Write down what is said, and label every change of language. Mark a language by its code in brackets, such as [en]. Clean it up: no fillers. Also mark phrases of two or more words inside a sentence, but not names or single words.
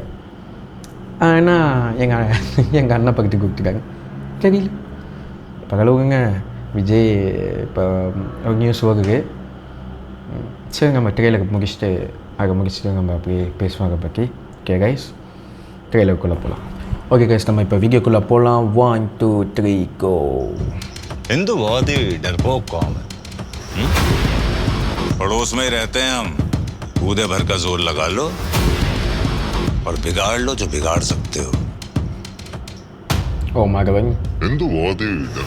[ta] ஆனால் எங்கள் அண்ணன் படத்துக்கு கொடுத்துட்டாங்க. தெரியல, பரவாயில்லைங்க. விஜய் இப்போ ஒரு நியூஸ் வருது. சரி, நம்ம ட்ரெயிலருக்கு முடிச்சுட்டு நம்ம அப்படியே பேசுவோம் அதை பற்றி. [en] Okay guys, [ta] ட்ரெயிலருக்குள்ளே போகலாம். [en] Okay guys, [ta] நம்ம இப்போ வீடியோக்குள்ளே போகலாம். [en] 1 2 3 गो. [hi] हिंदू बहुत ही डरपोक कौम है। पड़ोस में रहते हैं हम, कूदे भर का जोर लगा लो और बिगाड़ लो जो बिगाड़ सकते हो। ओ माधवन, हिंदू बहुत ही